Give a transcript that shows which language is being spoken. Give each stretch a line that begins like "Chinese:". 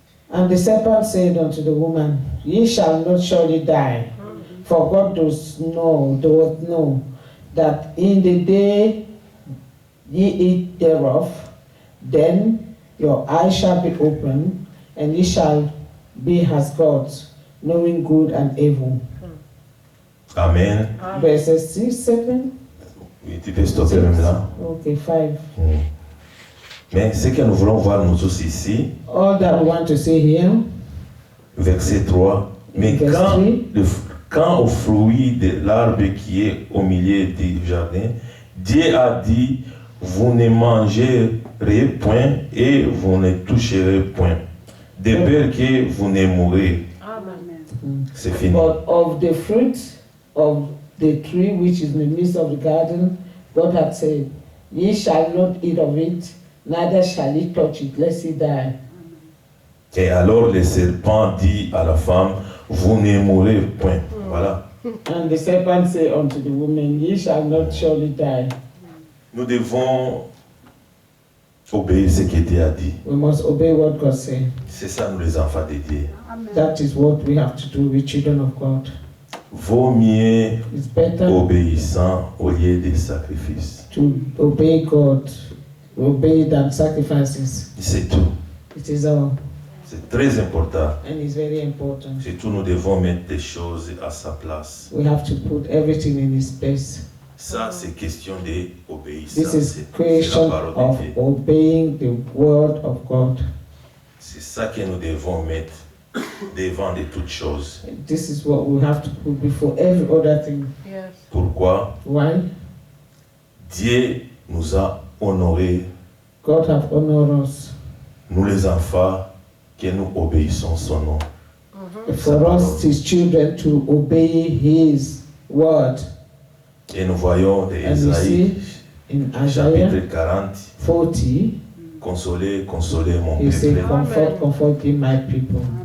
English: And the serpent said unto the woman, Ye shall not surely die, for God doth know that in the day ye eat thereof, then your eyes shall be opened, and ye shall be as gods, knowing good and evil. Amen. Amen. Verses 6, 7,
French: Oui, tu peux stopper même là.
English: okay, 5.
French: Mais ce que nous voulons voir nous tous ici,
English: All that we want to say here,
French: verset 3. Mais Verset quand, 3. quand au fruit de l'arbre qui est au milieu du jardin, Dieu a dit, vous ne mangerez point et vous ne toucherez point, de peur que vous ne mourrez. Amen. C'est fini.
English: but of the fruit of the tree which is in the midst of the garden, God had said, Ye shall not eat of it, neither shall he touch it, lest he die.
French: Et alors le serpent dit à la femme, vous ne mourrez point. Voilà.
English: And the serpent said unto the woman, Ye shall not surely die.
French: Nous devons obéir ce que Dieu a dit.
English: We must obey what God said.
French: C'est ça, nous les enfants de Dieu.
English: That is what we have to do with children of God.
French: Vaut mieux
English: It's better
French: obéissant au lieu des sacrifices.
English: to obey God, obey than sacrifices.
French: C'est tout.
English: It is all,
French: C'est très important.
English: and it's very important.
French: Surtout, nous devons mettre des choses à sa place.
English: We have to put everything in its place.
French: Ça, c'est question d'obéissance.
English: This is
French: C'est la
English: question
French: parole de
English: of
French: Dieu.
English: obeying the word of God.
French: C'est ça que nous devons mettre devant de toutes choses.
English: This is what we have to put before every other thing. Yes.
French: Pourquoi?
English: Why?
French: Dieu nous a honorés,
English: God have honored us.
French: nous les enfants, que nous obéissons son nom.
English: For us, his children, to obey his word.
French: Et nous voyons de
English: And we
French: Isaïe,
English: see in Isaiah
French: chapitre 40,
English: 40,
French: consolez, consolez mon
English: he said,
French: peuple.
English: comfort, comfort ye my people.